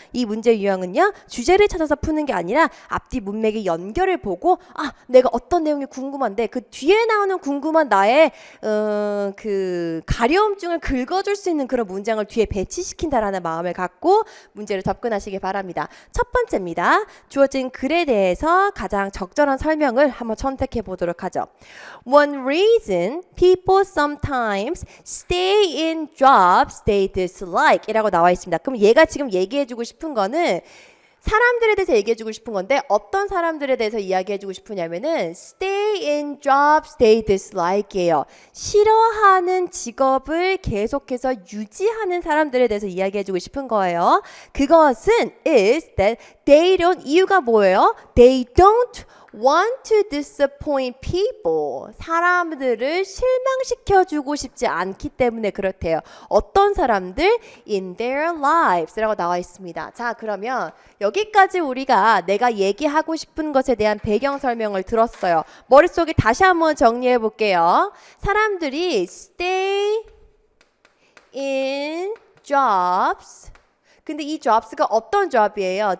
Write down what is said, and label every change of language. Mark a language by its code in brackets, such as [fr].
[ko] 이 문제 유형은요, 주제를 찾아서 푸는 게 아니라 앞뒤 문맥의 연결을 보고 내가 어떤 내용이 궁금한데 그 뒤에 나오는 궁금한 나의 그 가려움증을 긁어줄 수 있는 그런 문장을 뒤에 배치시킨다라는 마음을 갖고 문제를 접근하시기 바랍니다. 첫 번째입니다. 주어진 글에 대해서 가장 적절한 설명을 한번 선택해 보도록 하죠. [en] One reason people sometimes stay in jobs they dislike [ko] 이라고 나와 있습니다. 그럼 얘가 지금 얘기해주고 싶은 거는 사람들에 대해서 얘기해주고 싶은 건데 어떤 사람들에 대해서 이야기해주고 싶으냐면은 [en] stay in jobs they dislike [ko] 예요. 싫어하는 직업을 계속해서 유지하는 사람들에 대해서 이야기해주고 싶은 거예요. 그것은 [en] is that they don't [ko] 이유가 뭐예요? [en] They don't want to disappoint people. [ko] 사람들을 실망시켜주고 싶지 않기 때문에 그렇대요. 어떤 사람들? [en] In their lives [ko] 라고 나와 있습니다. 자, 그러면 여기까지 우리가 내가 얘기하고 싶은 것에 대한 배경 설명을 들었어요. 머릿속에 다시 한번 정리해 볼게요. 사람들이 [en] stay in jobs [ko] 근데 이 jobs가 어떤 job이에요?